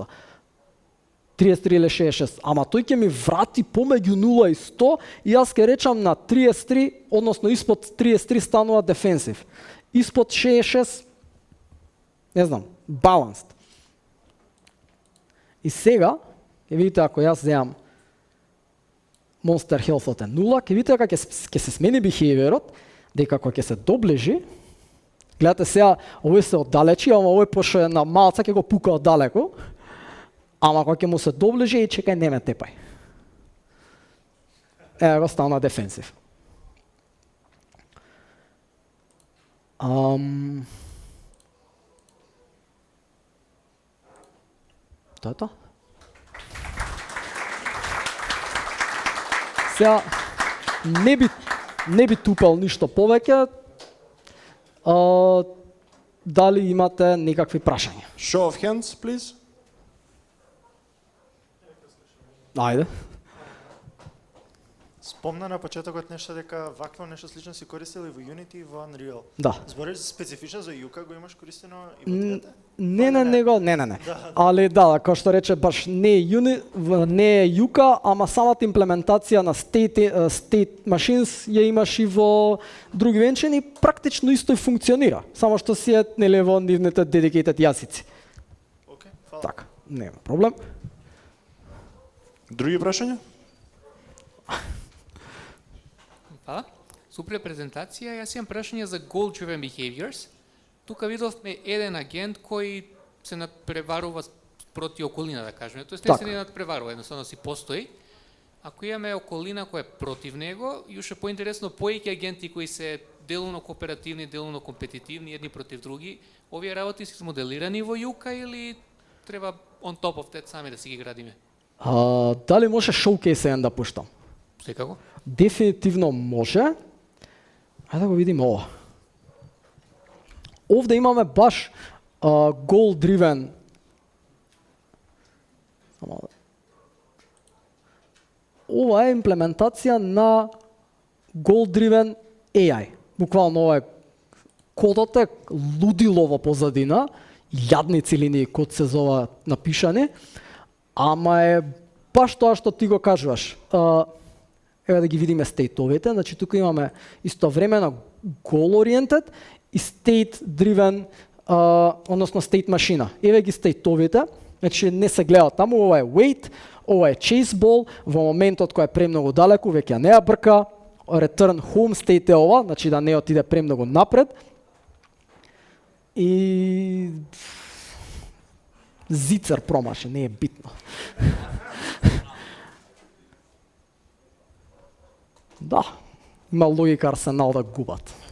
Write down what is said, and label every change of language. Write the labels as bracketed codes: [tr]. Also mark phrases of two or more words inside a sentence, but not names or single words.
[mk] 33 или 66, ама тој ќе ми врати помеѓу 0 и 100 и јас ќе речам на 33, односно испод 33 станува defensive. Испод 66, не знам, balanced. И сега, ќе видите ако јас земам [en] monster health- [mk] от е 0, ќе видите дека ќе се смени behavior-от, дека кога ќе се доближи, гледате сега, овој се оддалечи, ама овој пошто е на малца ќе го пука оддалеку. Ама кога ќе му се доближи и чекај, не ме тепај. Ево го стана дефенсив. Тоа е тоа. Сега не би тупал ништо повеќе. Дали имате некакви прашања? [en] Show of hands, please. [mk] Ајде. Спомна на почетокот нешто дека вакво нешто слично си користил и во Unity и во Unreal. Да. Збориш специфично за Юка, го имаш користено и во двете? Не. Али да, како што рече, баш не е Юка, ама самата имплементација на state machines ја имаш и во други венчини, практично исто и функционира, само што си е нели во нивните dedicated јазици. Океј, фала. Така, нема проблем. Други прашања? Фала. Супер презентација. Јас имам прашање за [en] goal-driven behaviors. [mk] Тука видовме еден агент кој се надпреварува проти околина, да кажеме. Тоест не се не надпреварува, едноставно си постои. Ако имаме околина која е против него, уште поинтересно повеќе агенти кои се делумно кооперативни, делумно компетитивни, едни против други, овие работи се моделирани во Юка или треба [en] on top of that [mk] сами да си ги градиме? Дали може showcase да пуштам? Секако. Дефинитивно може. Ајде да го видиме ова. Овде имаме баш [en] goal driven. [mk] ова е имплементација на [en] goal-driven AI. [mk] Буквално ова е кодот е лудило во позадина, јадници линии код се зова напишани, ама е баш тоа што ти го кажуваш. Еве да ги видиме стейтовите, значи тука имаме истовремено goal-oriented и state-driven, односно state машина. Еве ги стейтовите, значи не се гледа таму, ова е wait, ова е [en] chase ball, [mk] во моментот кој е премногу далеку, веќе не ја брка, [en] return home state [mk] е ова, значи да не отиде премногу напред. И зицер промаше, не е битно. Да, има логика Арсенал да губат.